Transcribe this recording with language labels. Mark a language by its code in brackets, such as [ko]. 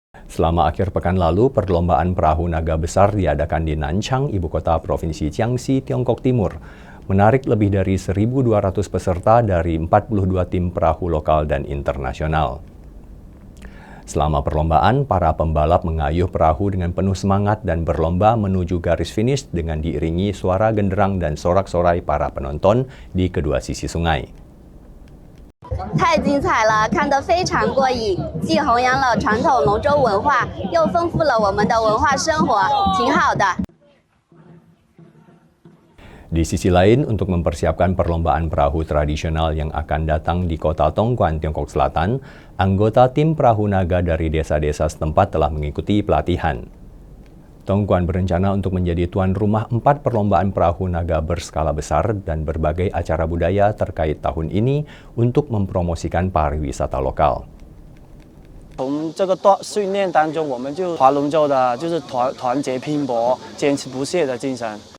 [id] Selama akhir pekan lalu, perlombaan perahu naga besar diadakan di Nanchang, ibu kota Provinsi Jiangxi, Tiongkok Timur, menarik lebih dari 1.200 peserta dari 42 tim perahu lokal dan internasional. Selama perlombaan, para pembalap mengayuh perahu dengan penuh semangat dan berlomba menuju garis finish dengan diiringi suara genderang dan sorak-sorai para penonton di kedua sisi sungai. [zh] 太精彩了，看得非常过瘾，既弘扬了传统龙舟文化，又丰富了我们的文化生活，挺好的。 [id] Di sisi lain, untuk mempersiapkan perlombaan perahu tradisional yang akan datang di kota Tongguan, Tiongkok Selatan, anggota tim perahu naga dari desa-desa setempat telah mengikuti pelatihan. Tongguan berencana untuk menjadi tuan rumah 4 perlombaan perahu naga berskala besar dan berbagai acara budaya terkait tahun ini untuk mempromosikan pariwisata lokal. [zh] 从这个训练当中，我们就划龙舟的就是团结拼搏、坚持不懈的精神。